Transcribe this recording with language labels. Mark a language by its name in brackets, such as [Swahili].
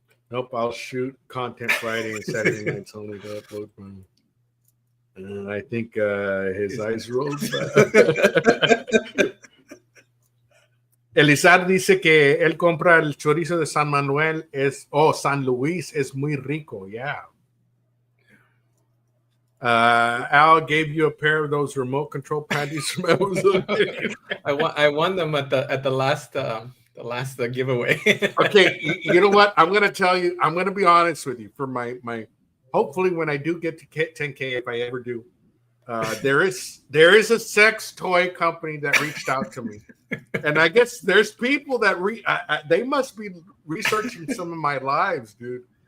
[English] Nope, I'll shoot content Friday and Saturday nights only to upload from. And I think his eyes rolled back. [Spanish] Elizar dice que él compra el chorizo de San Manuel, San Luis, es muy rico. [English] Yeah. Al gave you a pair of those remote control panties from Amazon. I won them at the last giveaway. Okay, you know what? I'm gonna tell you. I'm gonna be honest with you. For my hopefully when I do get to 10K, if I ever do, there is a sex toy company that reached out to me, and I guess there's people that they must be researching some of my lives, dude.